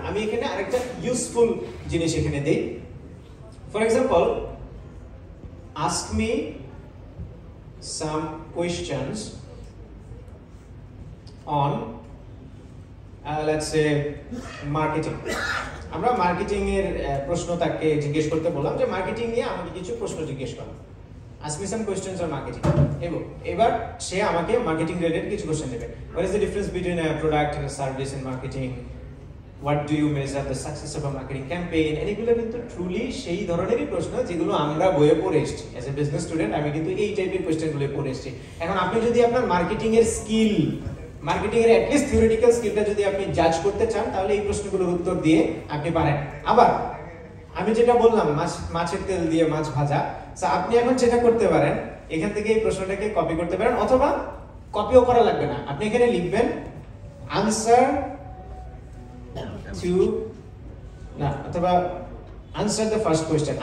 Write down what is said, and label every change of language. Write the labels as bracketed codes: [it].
[bn] আমি এখানে আরেকটা ইউজফুল জিনিস এখানে দেই। [en] For example, ask me some questions on let's say marketing. [bn] আমরা মার্কেটিং এর প্রশ্ন তাকে জিজ্ঞেস করতে বললাম, যে মার্কেটিং নিয়ে আমাকে কিছু প্রশ্ন জিজ্ঞেস করো, [en] ask me some questions on marketing. [bn] এবার সে আমাকে মার্কেটিং রিলেটেড কিছু কোশ্চেন দেবে। [en] What is the difference between a product and a service in marketing? What do you measure the success of a marketing campaign? [bn] এগুলো কিন্তু truly সেই ধরনেরই প্রশ্ন যেগুলো আমরা বইয়ে পড়ে এসেছি। [en] as a business student [bn] আমি কিন্তু এই টাইপের কোশ্চেনগুলো পড়ে এসেছি। এখন আপনি যদি আপনার মার্কেটিং এর স্কিল, মার্কেটিং এর অ্যাটলিস্ট থিওরিটিক্যাল স্কিলটা যদি আপনি জাজ করতে চান, তাহলে এই প্রশ্নগুলোর উত্তর দিয়ে আপনি পারেন। আবার আমি যেটা বললাম, মাছের তেল দিয়ে মাছ ভাজা, আপনি এখন যেটা করতে পারেন, এখান থেকে এই প্রশ্নটাকে কপি করতে পারেন, অথবা কপিও করা লাগবে না, আপনি এখানে লিখবেন আনসার টু, না, অথবা [en] Answer the first question.